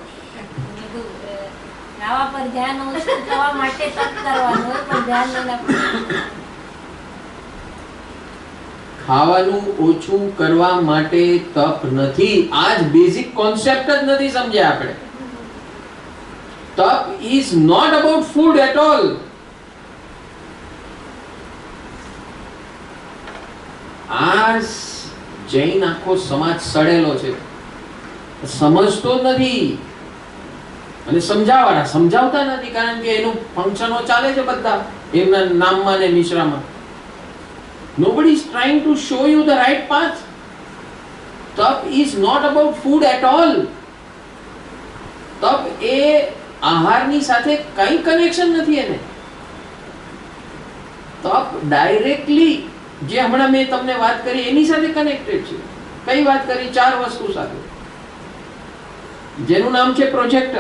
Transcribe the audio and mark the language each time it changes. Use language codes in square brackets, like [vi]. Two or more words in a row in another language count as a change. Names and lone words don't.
[gu] ખાવા પર ધ્યાન ઓછું કરવા માટે તપ કરવાનું હોય, પણ ધ્યાન ન રાખવું. ખાવાનું ઓછું કરવા માટે તપ નથી. આ જ [en] basic concept [gu] જ નથી સમજ્યા આપણે. [en] તપ is not about food at all. [gu] આ જૈન આખો સમાજ સડેલો છે, સમજતો નથી અને સમજાવવાના સમજાવતા નથી, કારણ કે એનું ફંક્શનો ચાલે છે બધા એમના નામમાં ને નિશ્રામાં. [en] Nobody is trying to show you the right path. Tap is not about food at all. [gu] તપ એ આહારની સાથે કઈ કનેક્શન નથી. એને તપ ડાયરેક્ટલી જે હમણાં મેં તમને વાત કરી એની સાથે કનેક્ટેડ છે. કઈ વાત કરી? 4 વસ્તુ સાથે, જેનું નામ છે પ્રોજેક્ટર.